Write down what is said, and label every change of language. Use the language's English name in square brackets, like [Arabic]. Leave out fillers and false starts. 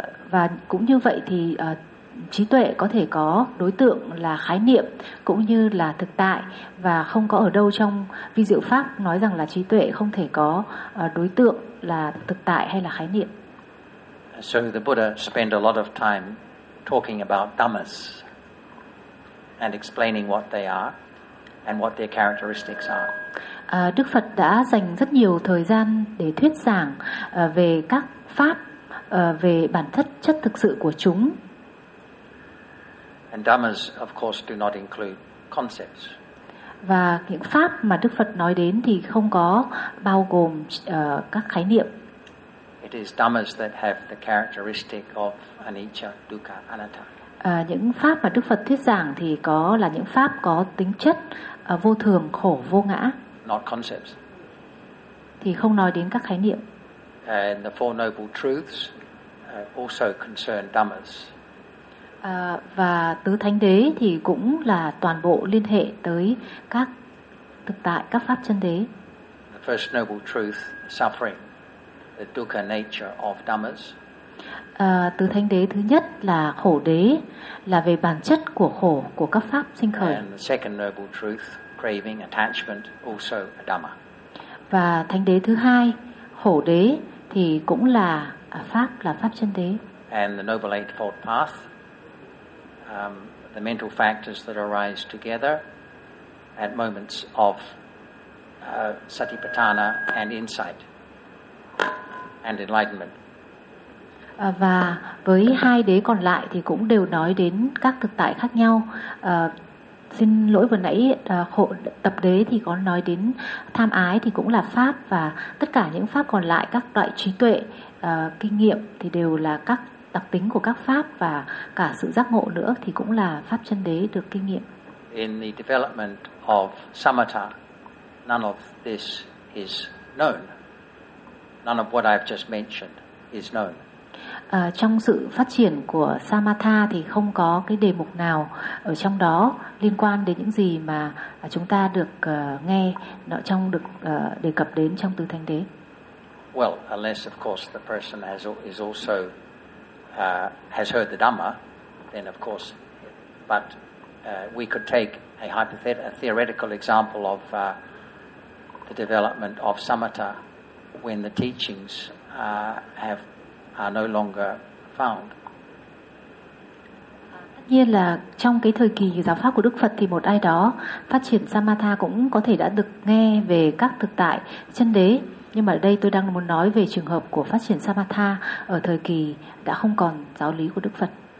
[Vietnamese] Và cũng như vậy thì trí tuệ có thể có đối tượng là khái niệm cũng như là thực tại, và không có ở đâu trong vi diệu pháp nói rằng là trí tuệ không thể có đối tượng là thực tại hay là khái niệm. [English] So the Buddha spent a lot of time talking about dhammas and explaining what they are and what their characteristics are. [Vietnamese] Đức Phật đã dành rất nhiều thời gian để thuyết giảng về các pháp, về bản chất chất thực sự của chúng. [English] And dhammas, of course, do not include concepts. [Vietnamese] Và những pháp mà Đức Phật nói đến thì không có bao gồm các khái niệm. [English] It is dhammas that have the characteristic of anicca, dukkha, anatta. [Vietnamese] Những pháp mà Đức Phật thuyết giảng thì có là những pháp có tính chất vô thường, khổ, vô ngã. [English] Not concepts. [Vietnamese] Thì không nói đến các khái niệm. [English] And the Four Noble Truths also concern dhammas. [Vietnamese] Và tứ thánh đế thì cũng là toàn bộ liên hệ tới các thực tại, các pháp chân đế. [English] The first noble truth, suffering, the dukkha nature of dhammas. [Vietnamese] Tứ thánh đế thứ nhất là khổ đế, là về bản chất của khổ của các pháp sinh khởi. [English] And the second noble truth, craving, attachment, also a dhamma. [Vietnamese] Và thánh đế thứ hai, khổ đế thì cũng là pháp, là pháp chân đế. [English] And the noble eightfold path. The mental factors that arise together at moments of satipatthana and insight and enlightenment. [Vietnamese] Và với hai đế còn lại thì cũng đều nói đến các thực tại khác nhau. Xin lỗi vừa nãy khổ tập đế thì có nói đến tham ái thì cũng là pháp, và tất cả những pháp còn lại, các loại trí tuệ, kinh nghiệm thì đều là các đặc tính của các pháp, và cả sự giác ngộ nữa thì cũng là pháp chân đế được kinh nghiệm. [English] In the development of samatha, none of this is known. None of what I've just mentioned is known. [Vietnamese] Trong sự phát triển của samatha thì không có cái đề mục nào ở trong đó liên quan đến những gì mà chúng ta được nghe nó trong được đề cập đến trong tứ thánh đế. [English] Well, unless of course the person has is also has heard the Dhamma, then of course, but we could take a hypothetical, a theoretical example of the development of samatha when the teachings are no longer found. [Vietnamese] Tất nhiên là trong cái thời kỳ giáo pháp của Đức Phật thì một ai đó phát triển samatha cũng có thể đã được nghe về các thực tại chân đế. Nhưng mà ở đây tôi đang muốn nói về trường hợp của phát triển samatha ở thời kỳ đã không còn giáo lý của Đức Phật.